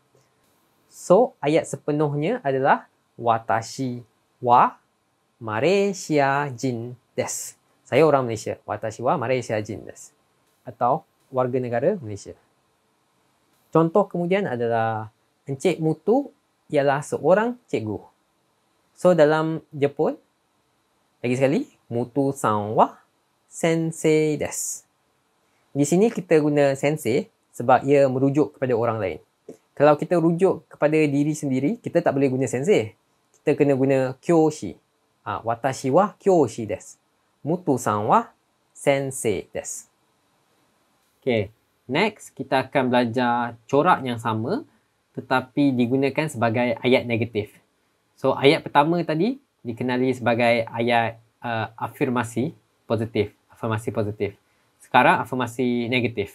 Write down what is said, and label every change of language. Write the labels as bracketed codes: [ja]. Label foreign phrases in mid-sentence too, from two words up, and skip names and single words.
[ms] So, ayat sepenuhnya adalah [ja] 私はマレーシア人です. [ms] Saya orang Malaysia. [ja] 私はマレーシア人です. [ms] Atau warga negara Malaysia. Contoh kemudian adalah Encik Mutu ialah seorang cikgu. So, dalam Jepun, lagi sekali, [ja] ムツさんは先生です. [ms] Di sini kita guna sensei sebab ia merujuk kepada orang lain. Kalau kita rujuk kepada diri sendiri, kita tak boleh guna sensei. Kita kena guna kyoshi. [ja] 私は教師です。ムツさんは先生です. [ms] Okay, next kita akan belajar corak yang sama tetapi digunakan sebagai ayat negatif. So, ayat pertama tadi dikenali sebagai ayat afirmasi positif. Sekarang afirmasi negatif.